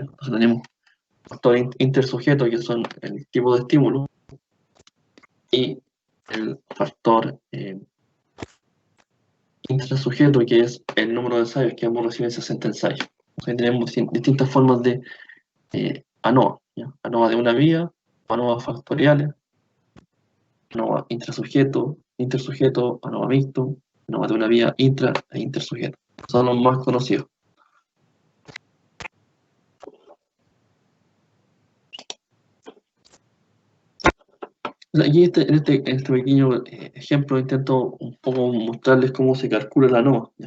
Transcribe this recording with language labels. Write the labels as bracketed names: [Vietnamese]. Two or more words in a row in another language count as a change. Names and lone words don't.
[Spanish] Entonces tenemos factores intersujetos, que son el tipo de estímulo, y el factor intrasujeto, que es el número de ensayos que ambos reciben 60 ensayos. Entonces tenemos distintas formas de ANOVA, ¿ya? ANOVA de una vía, ANOVA factoriales, ANOVA intrasujeto, intersujeto, ANOVA mixto, ANOVA de una vía intra e intersujeto. Son los más conocidos. Aquí en este pequeño ejemplo intento un poco mostrarles cómo se calcula la ANOVA, ¿ya?